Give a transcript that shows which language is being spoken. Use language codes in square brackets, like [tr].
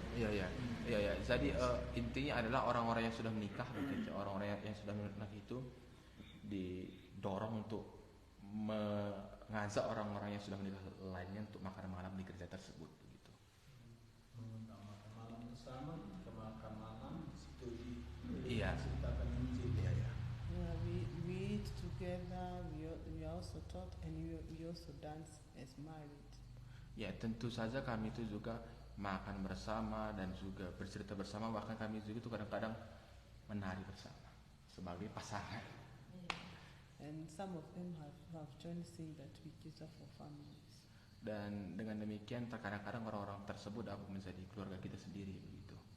[id] Iya. Jadi intinya adalah orang-orang yang sudah menikah, begitu. Orang-orang yang sudah menikah itu didorong untuk mengajak orang-orang yang sudah menikah lainnya untuk makan malam di gereja tersebut, begitu. Makan malam bersama, makan malam situ Iya. diceritakan Injil. Iya. [en] Yeah, we eat together. We also talk and we also dance as married. [id] Ya, tentu saja kami itu juga makan bersama dan juga bercerita bersama, bahkan kami juga itu kadang-kadang menari bersama sebagai pasangan. [en] And some of them have joined saying that we cater for families. [id] Dan dengan demikian terkadang-kadang orang-orang tersebut dapat menjadi keluarga kita sendiri, begitu.